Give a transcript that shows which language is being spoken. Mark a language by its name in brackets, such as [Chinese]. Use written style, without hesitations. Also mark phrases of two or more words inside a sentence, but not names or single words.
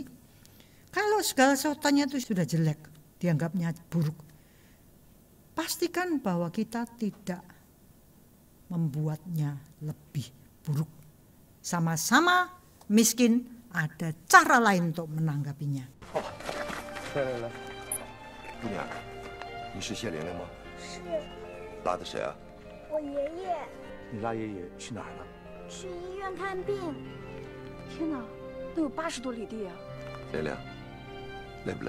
[Indonesian] Kalau segala sesuatunya itu sudah jelek, dianggapnya buruk, pastikan bahwa kita tidak membuatnya lebih buruk. Sama-sama miskin, ada cara lain untuk menanggapinya. [Chinese] 来来来，姑娘，你是谢玲玲吗？是拉的谁啊？我爷爷你拉爷爷去哪儿了？去医院看病。天哪，那有80多里地啊！玲玲，累不累？